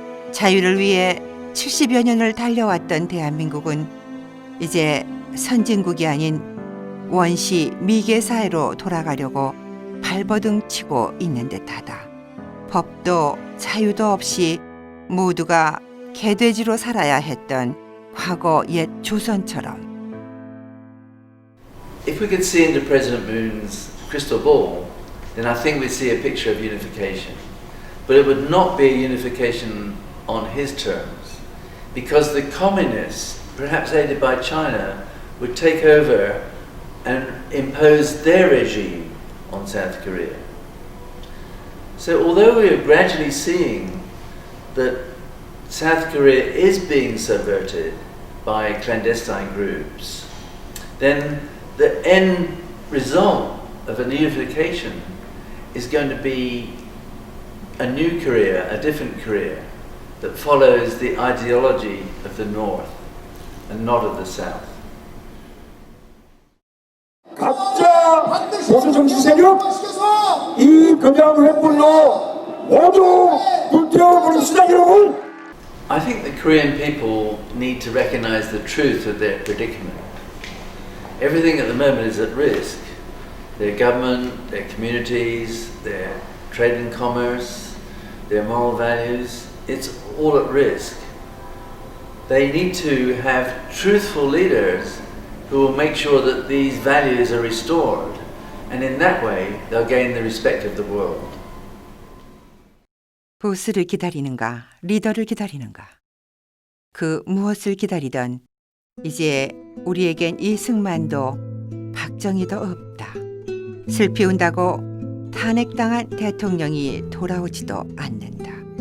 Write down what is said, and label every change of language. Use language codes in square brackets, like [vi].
[ko] 자유를 위해 70여 년을 달려왔던 대한민국은 이제 선진국이 아닌 원시 미개 사회로 돌아가려고 발버둥 치고 있는 듯하다. 법도 자유도 없이 모두가 개돼지로 살아야 했던 과거 옛 조선처럼. [en] If we could see into President Moon's crystal ball, then I think we'd see a picture of unification. But it would not be a unification on his terms, because the communists, perhaps aided by China, would take over and impose their regime on South Korea. So although we are gradually seeing that South Korea is being subverted by clandestine groups, then the end result of a unification is going to be a new Korea, a different Korea, that follows the ideology of the North and not of the South. [ko] 가짜 보수 정치 세력 이 금양 횃불로 모두 불태워버립시다, 여러분. [en] I think the Korean people need to recognize the truth of their predicament. Everything at the moment is at risk. Their government, their communities, their trade and commerce, their moral values, it's all at risk. They need to have truthful leaders who will make sure that these values are restored, and in that way they'll gain the respect of the world. [ko] 보스를 기다리는가, 리더를 기다리는가. 그 무엇을 기다리던 이제 우리에겐 이승만도 박정희도 없다. 슬피 운다고 탄핵당한 대통령이 돌아오지도 않는다.